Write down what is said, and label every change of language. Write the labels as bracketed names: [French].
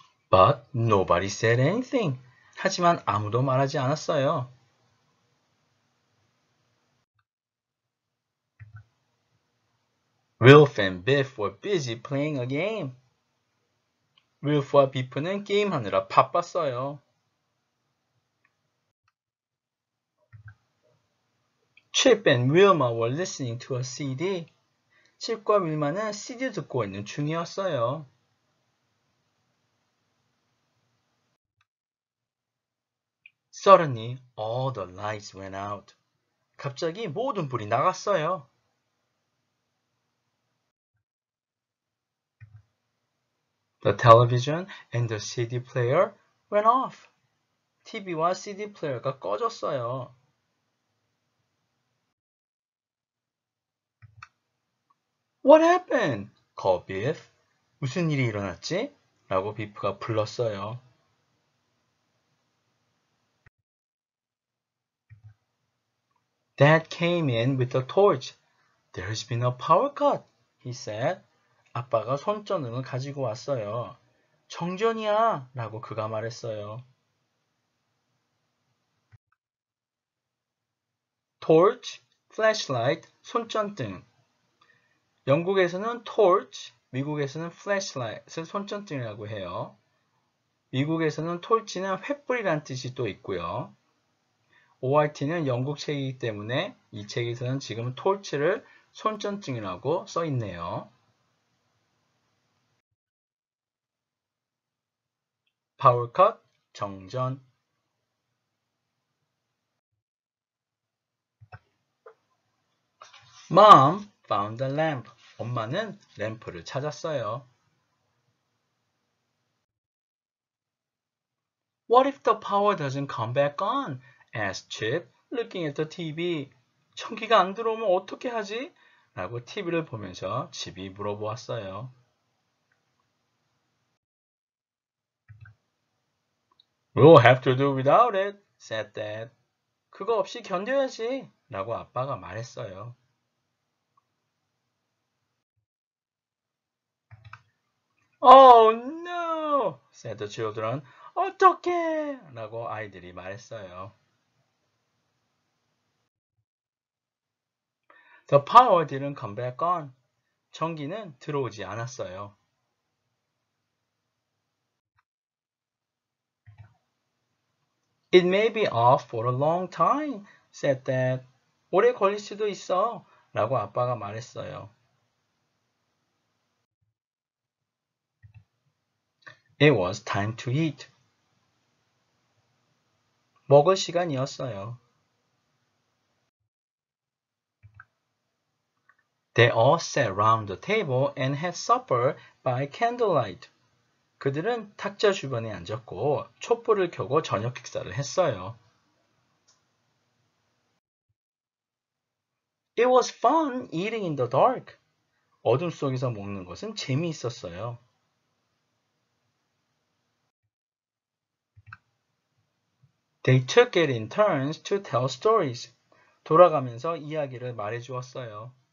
[English] But nobody said anything. [Korean] 하지만 아무도 말하지 않았어요. [English] Wilf and Biff were busy playing a game. [Korean] 윌프와 비프는 게임하느라 바빴어요. [English] Chip and Wilma were listening to a CD. [Korean] 칩과 윌마는 CD 듣고 있는 중이었어요. [English] Suddenly, all the lights went out. [Korean] 갑자기 모든 불이 나갔어요. [English] The television and the CD player went off. [Korean] TV와 CD 플레이어가 꺼졌어요. [English] What happened? called Biff. [Korean] 무슨 일이 일어났지? 라고 비프가 불렀어요. [English] Dad came in with a torch. There's been a power cut, he said. [Korean] 아빠가 손전등을 가지고 왔어요. 정전이야! 라고 그가 말했어요. [English] torch, flashlight, 손전등. [Korean] 영국에서는 torch, 미국에서는 flashlight을 손전등이라고 해요. 미국에서는 torch는 횃불이란 뜻이 또 있고요. ORT는 영국 책이기 때문에 이 책에서는 지금 torch를 손전등이라고 써 있네요. [English] power cut, 정전. Mom found the lamp. [Korean] 엄마는 램프를 찾았어요. [English] What if the power doesn't come back on? asked Chip, looking at the TV. [Korean] 전기가 안 들어오면 어떻게 하지? 라고 TV를 보면서 칩이 물어보았어요. [English] We'll have to do without it, said Dad. [Korean] 그거 없이 견뎌야지, 라고 아빠가 말했어요. [English] Oh no, said the children. [Korean] 어떡해! 라고 아이들이 말했어요. [English] The power didn't come back on. [Korean] 전기는 들어오지 않았어요. [English] It may be off for a long time, said Dad. [Korean] 오래 걸릴 수도 있어, 라고 아빠가 말했어요. [English] It was time to eat. [Korean] 먹을 시간이었어요. [English] They all sat round the table and had supper by candlelight. [Korean] 그들은 탁자 주변에 앉았고 촛불을 켜고 저녁 식사를 했어요. [English] It was fun eating in the dark. [Korean] 어둠 속에서 먹는 것은 재미있었어요. [English] They took it in turns to tell stories. [Korean] 돌아가면서 이야기를 말해주었어요.